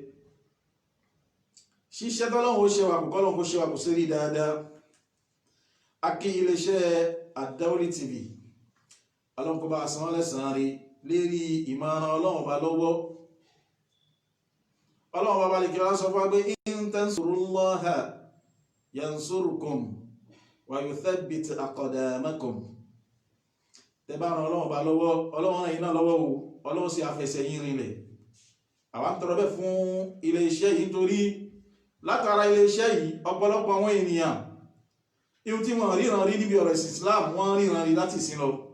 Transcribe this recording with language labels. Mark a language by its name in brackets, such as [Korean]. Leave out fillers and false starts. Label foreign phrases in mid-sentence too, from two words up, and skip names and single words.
[Yoruba] ṣíṣẹ́ tọ́lọ́run ó ṣe wà kò kọ́lọ́run kó ṣe wà kò sí rí dáadáa. a kí iléeṣẹ́ Ad-Dawri TV, Ọlọ́run kó bá san lẹ́san rí lérí ìmọ̀ràn Ọlọ́run bá lọ́wọ́. Ọlọ́run bá balẹ̀ kí wọ́n sọ fún wa pé [Arabic] إن تنصروا الله ينصركم ويثبت أقدامكم. [Yoruba] tẹ́ bá ran Ọlọ́run bá lọ́wọ́, Ọlọ́run ràn yín náà lọ́wọ́ o, Ọlọ́run sì afẹsẹ̀ yín rinlẹ̀. àwa ń tọrọ bẹ́ẹ̀ fún iléeṣẹ́ yìí, nítorí látara iléeṣẹ́ yìí ọ̀pọ̀lọpọ̀ àwọn ènìyàn ihun tí wọ́n ríran rí níbi ọ̀rọ̀ Islam wọ́n ríran rí láti sin lọ.